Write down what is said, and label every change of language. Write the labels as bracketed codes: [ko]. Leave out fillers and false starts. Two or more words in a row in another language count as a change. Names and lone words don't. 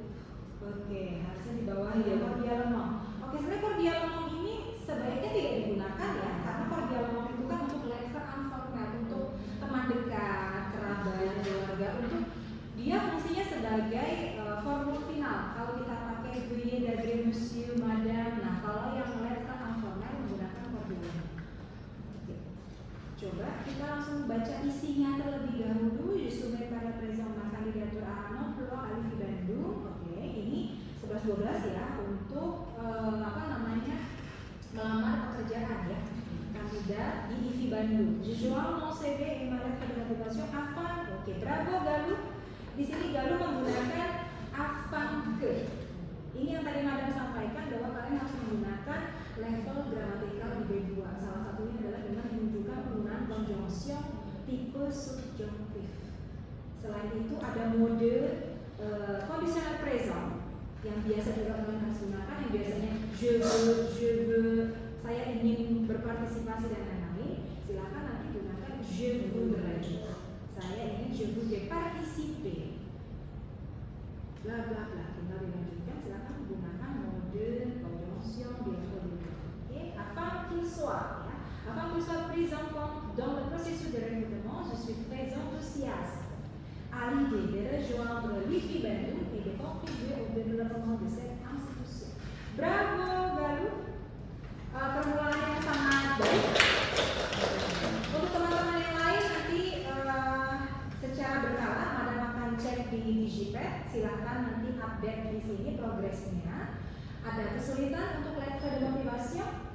[id] Oke, harusnya di bawah ya Cordialemon. Oke, sebenarnya Cordialemon ini sebaiknya tidak digunakan ya, karena Cordialemon itu kan untuk letter informal, untuk teman dekat, kerabat, keluarga, untuk dia fungsinya sebagai formul final. Kalau kita pakai [fr] veuillez d'agréer monsieur, madame, [id] nah kalau yang letter informal menggunakan Cordialemon. Oke. Coba kita langsung baca isinya terlebih dahulu. [fr] Je soumets par la présente ma candidature à un emploi à l'IFI Bandung. [id] Oke, ini 11-12 ya untuk melamar pekerjaan ya, kandidat di IFI Bandung. [fr] Je joins mon CV et ma lettre de motivation afin. [id] Oke, bravo Galuh. Di sini Galuh menggunakan [fr] afin que. [id] Ini yang tadi Madam sampaikan bahwa kalian harus menggunakan level gramatikal di B2. Salah satunya adalah dengan menunjukkan penggunaan conjunction tipe subjunctif. Selain itu ada mode conditional present yang biasa juga kalian harus gunakan, yang biasanya [fr] je veux, [id] saya ingin berpartisipasi dan lain-lain. Silakan nanti gunakan [fr] je voudrais. [id] Saya ingin [fr] je voudrais participer. [id] Bla bla bla. Tinggal dilanjutkan. Silakan gunakan mode conjonction biasa dulu. Oke, [fr] afin qu'il soit ya. Afin qu'il soit pris en compte dans le processus de recrutement, je suis très enthousiaste à l'idée de rejoindre l'IFI Bandung et de contribuer au développement de cette institution. [id] Bravo Galuh, permulaan yang sangat baik. Untuk teman-teman yang lain nanti secara berkala Madam akan cek di Digipad. Silahkan nanti update di sini progresnya. Ada kesulitan untuk letter [fr] de motivation?